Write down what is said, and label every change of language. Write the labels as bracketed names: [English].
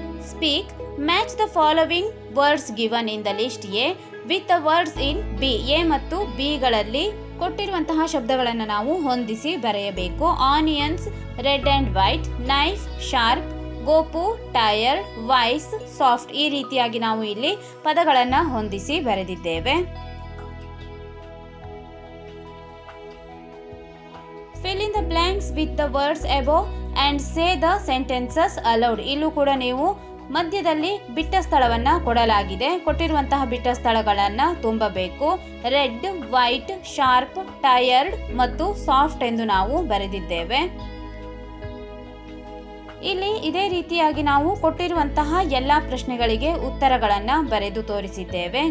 [English] speak, match the following words given in the list A with the words in B. [Kannada] A ಮತ್ತು B ಗಳಲ್ಲಿ ಕೊಟ್ಟಿರುವಂತಹ ಶಬ್ದಗಳನ್ನು ನಾವು ಹೊಂದಿಸಿ ಬರೆಯಬೇಕು. [English] Onions, red and white, knife, sharp, ಗೋಪು, tired, voice, soft. [Kannada] ಈ ರೀತಿಯಾಗಿ ನಾವು ಇಲ್ಲಿ ಪದಗಳನ್ನು ಹೊಂದಿಸಿ ಬರೆದಿದ್ದೇವೆ. [English] Fill in the blanks with the words above and say the sentences aloud. [Kannada] ಇಲ್ಲೂ ಕೂಡ ನೀವು ಮಧ್ಯದಲ್ಲಿ ಬಿಟ್ಟ ಸ್ಥಳವನ್ನು ಕೊಡಲಾಗಿದೆ. ಕೊಟ್ಟಿರುವಂತಹ ಬಿಟ್ಟ ಸ್ಥಳಗಳನ್ನು ತುಂಬಬೇಕು. ರೆಡ್, ವೈಟ್, ಶಾರ್ಪ್, ಟಯರ್ಡ್ ಮತ್ತು ಸಾಫ್ಟ್ ಎಂದು ನಾವು ಬರೆದಿದ್ದೇವೆ. ಇಲ್ಲಿ ಇದೇ ರೀತಿಯಾಗಿ ನಾವು ಕೊಟ್ಟಿರುವಂತಹ ಎಲ್ಲ ಪ್ರಶ್ನೆಗಳಿಗೆ ಉತ್ತರಗಳನ್ನು ಬರೆದು ತೋರಿಸಿದ್ದೇವೆ.